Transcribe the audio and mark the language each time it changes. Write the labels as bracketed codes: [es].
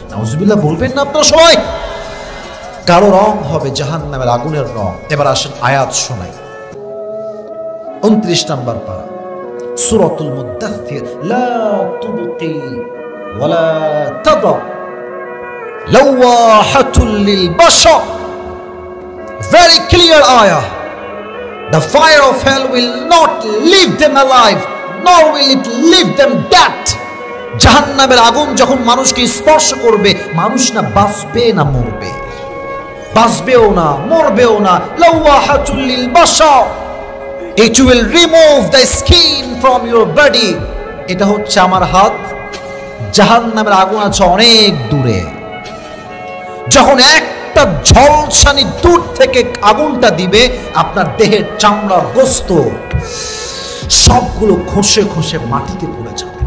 [bn] নাউজুবিল্লাহ বলবেন না আপনারা সবাই? কালো রং হবে জাহান্নামের আগুনের রং। এবার আসেন আয়াত শোনাই। 29 নম্বর পারা, সূরাতুল মুদ্দাথির, [ar] লা তুবকি ওয়ালা তাদা লাওয়াহাতুল লিল বাশার। [en] Very clear ayah. The fire of hell will not leave them alive, nor will it leave them dead. [bn] জাহান্নামের আগুন যখন মানুষকে স্পর্শ করবে, মানুষ না বাঁচবে না মরবে, বাঁচবেও না মরবেও না। [ar] লাওয়াহাতুল লিল বাশার, [en] it will remove the skin from your body. [bn] এটা হচ্ছে আমার হাত, জাহান্নামের আগুন আছে অনেক দূরে। যখন একটা ঝলসানি দূর থেকে আগুনটা দিবে, আপনার দেহের চামড়ার গোস্ত সবগুলো খসে খসে মাটিতে পড়ে যাবে।